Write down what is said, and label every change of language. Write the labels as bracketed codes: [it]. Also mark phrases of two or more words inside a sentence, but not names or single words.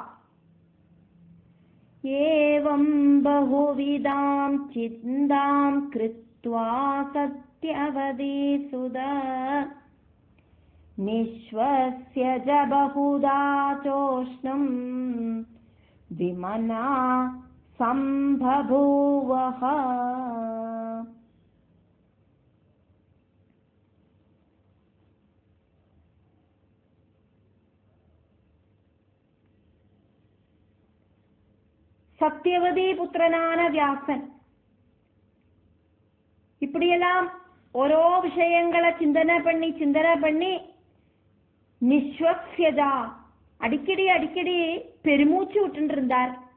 [sa] ഏവം ബഹുവിധാം ചിന്താം കൃത്വാ സത്യവതീ സുതഃ നിശ്വസ്യ ച ബഹുധാ ചോഷ്ണം വിമനാ സംബഭൂവഃ. [ta] சத்தியவதி புத்திரனான வியாசன் இப்படியெல்லாம் ஓரோ விஷயங்களை சிந்தனை பண்ணி நிஸ்வஸ்யதா அடிக்கடி பெருமூச்சு விட்டு இருந்தார்.